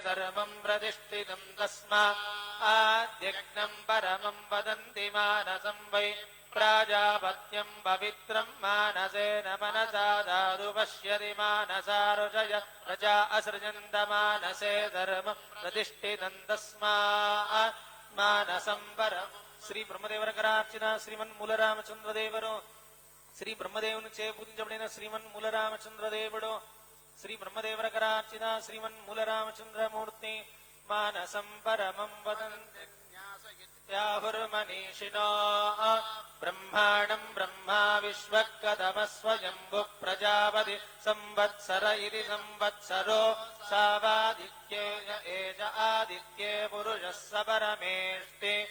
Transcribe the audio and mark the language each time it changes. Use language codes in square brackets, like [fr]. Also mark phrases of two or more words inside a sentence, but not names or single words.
[sa] ಧರ್ಮಂ ಪ್ರತಿಷ್ಠಿತಂ ತಸ್ಮಾದ್ಯಜ್ಞಂ ಪರಮಂ ವದಂತಿ ಮಾನಸಂ ವೈ ಪ್ರಾಜಾಪತ್ಯಂ ಪವಿತ್ರಂ ಮಾನಸೇನ ಮನಸಾ ದಾದು ಪಶ್ಯತಿ ಮಾನಸಾ ರುಚಯ ಪ್ರಜಾ ಅಸೃಜಂತ ಮಾನಸೇ ಧರ್ಮಂ ಪ್ರತಿಷ್ಠಿತಂ ತಸ್ಮಾತ್ ಮಾನಸಂ ಪರಂ. [kn] ಶ್ರೀ ಬ್ರಹ್ಮದೇವರ ಕರಾರ್ಚಿತ ಶ್ರೀಮನ್ ಮೂಲರಾಮಚಂದ್ರ ದೇವರು [te] శ్రీ బ్రహ్మదేవను చే పూజించబడిన [kn] ಶ್ರೀಮನ್ ಮೂಲರಾಮಚಂದ್ರ ದೇವರು ಶ್ರೀ ಬ್ರಹ್ಮದೇವರ ಕರಾರ್ಚಿತ ಶ್ರೀಮನ್ ಮೂಲರಾಮಚಂದ್ರ ಮೂರ್ತಿ [sa] ಮಾನಸಂ ಪರಮಂ ವದಂತ್ಯಾಹುರ್ಮನೀಷಿಣೋ ಬ್ರಹ್ಮಾಣಂ ಬ್ರಹ್ಮಾ ವಿಶ್ವಕದಮಸ್ವಯಂಭು ಪ್ರಜಾಪತಿ ಸಂವತ್ಸರ ಇತಿ ಸಂವತ್ಸರೋ ಸಾವಾದಿತ್ಯೇಯ ಏಜ ಆದಿತ್ಯೇ ಪುರುಷಃ ಸ ಪರಮೇಷ್ಠಿ